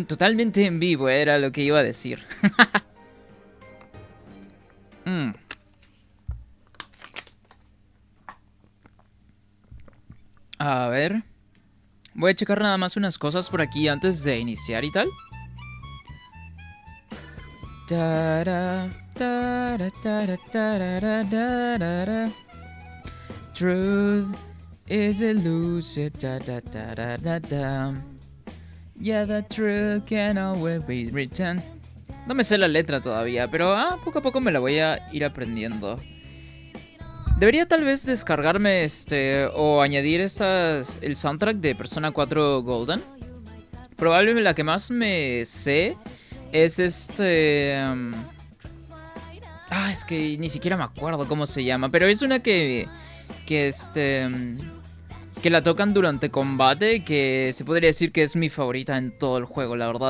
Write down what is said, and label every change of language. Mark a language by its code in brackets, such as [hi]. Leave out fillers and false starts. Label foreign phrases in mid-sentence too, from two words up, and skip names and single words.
[es] Totalmente en vivo era lo que iba a decir. Mm. A ver. Voy a checar nada más unas cosas por aquí antes de iniciar y tal. Tara, tara, tara, tarara, tarara. [en] Truth is elusive. Da, da, da, da, da, da. Yeah, the truth can always be written. [es] No me sé la letra todavía, pero poco a poco me la voy a ir aprendiendo. Debería tal vez descargarme o añadir el soundtrack de Persona 4 Golden. Probablemente la que más me sé es es que ni siquiera me acuerdo cómo se llama, pero es una que que la tocan durante combate, que se podría decir que es mi favorita en todo el juego, la verdad.